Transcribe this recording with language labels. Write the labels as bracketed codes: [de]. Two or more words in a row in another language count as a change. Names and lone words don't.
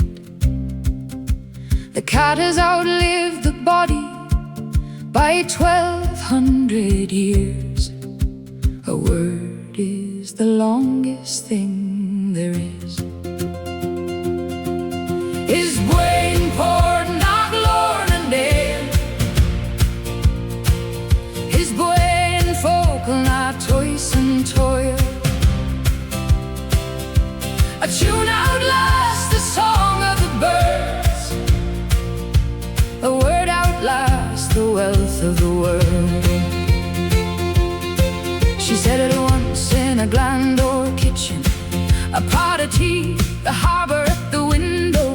[en] The cat has outlived the body by 1200 years. A word is the longest thing there is. [ga] Is buaine port na glór n-éan? Is buaine focal na tois and toil? [en] A tune outlasts the song of the birds. A word outlasts the wealth of the world. She said it once in a Glandor kitchen, a pot of tea, the harbour at the window.